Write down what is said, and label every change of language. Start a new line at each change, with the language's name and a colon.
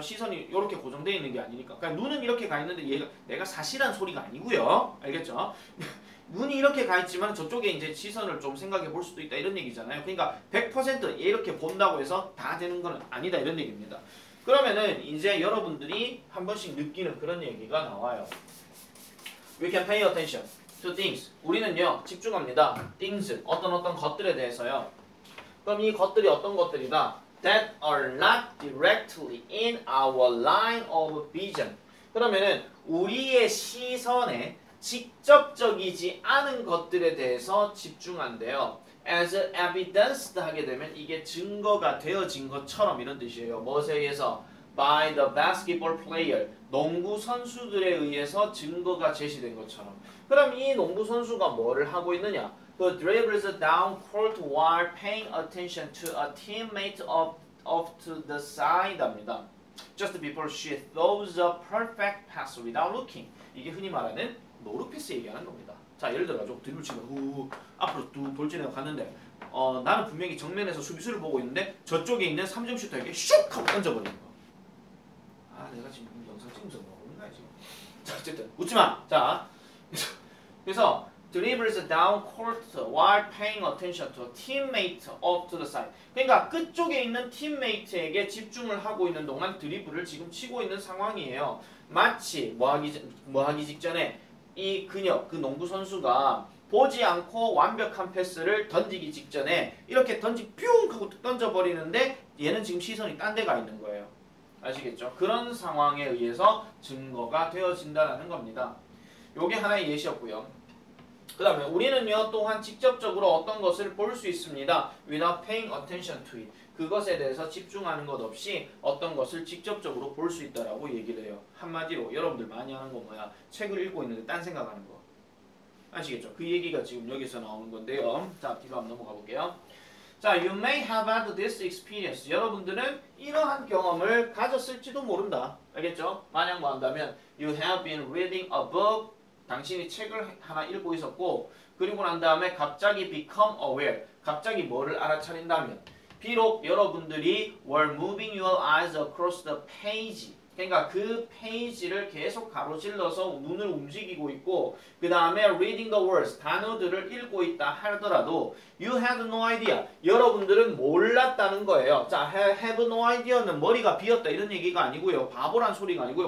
Korean: 시선이 이렇게 고정되어 있는 게 아니니까. 그러니까 눈은 이렇게 가 있는데 얘가 내가 사실한 소리가 아니고요. 알겠죠? 눈이 이렇게 가 있지만 저쪽에 이제 시선을 좀 생각해 볼 수도 있다 이런 얘기잖아요. 그러니까 100% 이렇게 본다고 해서 다 되는 건 아니다 이런 얘기입니다. 그러면은 이제 여러분들이 한 번씩 느끼는 그런 얘기가 나와요.
English: We can pay attention to things.
Korean: 우리는요 집중합니다. things 어떤 것들에 대해서요. 그럼 이 것들이 어떤 것들이다?
English: That are not directly in our line of vision.
Korean: 그러면은 우리의 시선에 직접적이지 않은 것들에 대해서 집중한대요.
English: As evidenced
Korean: 하게 되면 이게 증거가 되어진 것처럼 이런 뜻이에요. 무엇에 의해서?
English: By the basketball player.
Korean: 농구 선수들에 의해서 증거가 제시된 것처럼. 그럼 이 농구 선수가 뭐를 하고 있느냐?
English: The dribbles down court while paying attention to a teammate off to the side
Korean: 합니다.
English: Just before she throws a perfect pass without looking.
Korean: 이게 흔히 말하는 노루 패스 얘기하는 겁니다. 자, 예를 들어가지고 드리블 치고 앞으로 뚝 돌진해서 갔는데 나는 분명히 정면에서 수비수를 보고 있는데 저쪽에 있는 3점 슈터에게 슉 하고 던져버리는 거. 아, 내가 지금 영상 찍으면서 뭐 하는 거야 지금. 자, 어쨌든 웃지 마. 자, 그래서
English: dribbles down court while paying attention to a teammate off to the side.
Korean: 그러니까 끝쪽에 있는 팀메이트에게 집중을 하고 있는 동안 드리블을 지금 치고 있는 상황이에요. 마치 뭐 하기 직전에 이 그녀, 그 농구 선수가 보지 않고 완벽한 패스를 던지기 직전에 이렇게 뿅 하고 던져버리는데 얘는 지금 시선이 딴 데 가 있는 거예요. 아시겠죠? 그런 상황에 의해서 증거가 되어진다는 겁니다. 요게 하나의 예시였고요. 그 다음에 우리는요 또한 직접적으로 어떤 것을 볼 수 있습니다.
English: Without paying attention to it.
Korean: 그것에 대해서 집중하는 것 없이 어떤 것을 직접적으로 볼 수 있다라고 얘기를 해요. 한마디로 여러분들 많이 하는 거 뭐야? 책을 읽고 있는데 딴 생각하는 거. 아시겠죠? 그 얘기가 지금 여기서 나오는 건데요. 자, 뒤로 한번 넘어가 볼게요.
English: 자, you may have had this experience.
Korean: 여러분들은 이러한 경험을 가졌을지도 모른다. 알겠죠? 만약 뭐 한다면
English: you have been reading a book.
Korean: 당신이 책을 하나 읽고 있었고 그리고 난 다음에 갑자기
English: become aware.
Korean: 갑자기 뭐를 알아차린다면 비록 여러분들이
English: were moving your eyes across the page.
Korean: 그러니까 그 페이지를 계속 가로질러서 눈을 움직이고 있고 그 다음에
English: reading the words.
Korean: 단어들을 읽고 있다 하더라도
English: you had no idea.
Korean: 여러분들은 몰랐다는 거예요. 자,
English: have no idea
Korean: 는 머리가 비었다 이런 얘기가 아니고요. 바보란 소리가 아니고요.